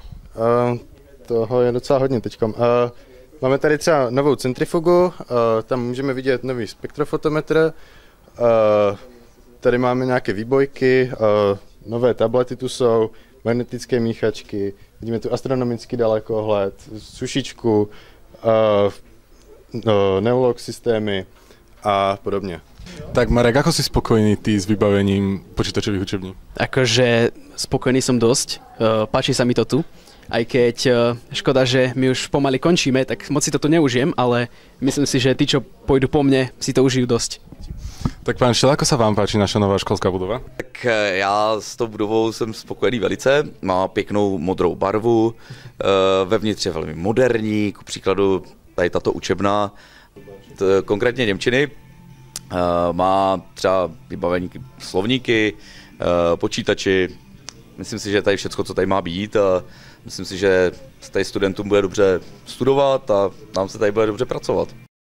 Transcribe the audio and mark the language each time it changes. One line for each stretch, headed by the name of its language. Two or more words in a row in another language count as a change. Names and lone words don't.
Czech: Toho je docela hodně teďkom. Máme tady třeba novou centrifugu, tam můžeme vidět nový spektrofotometr, tady máme nějaké výbojky, nové tablety tu jsou, magnetické míchačky, vidíme tu astronomický dalekohled, sušičku, neulog systémy a podobně. Tak Marek,
Slovak: ako si spokojný ty s vybavením počítačových učební? Akože spokojný som dosť, páči sa mi to tu. Aj keď škoda, že my už pomaly končíme, tak moc si to tu neužijem, ale myslím si, že tí, čo pôjdu po mne, si to užijú dosť. Tak pán Šel, ako sa vám páči naša nová školská budova?
Czech: Tak já s tou budovou jsem spokojený velice, má pěknou modrou barvu, vevnitř je velmi moderní, ku příkladu tady tato učebna, konkrétně němčiny, má třeba vybavení slovníky, počítači, myslím si, že tady všechno, co tady má být a myslím si, že tady studentům bude dobře studovat a nám se tady bude dobře pracovat.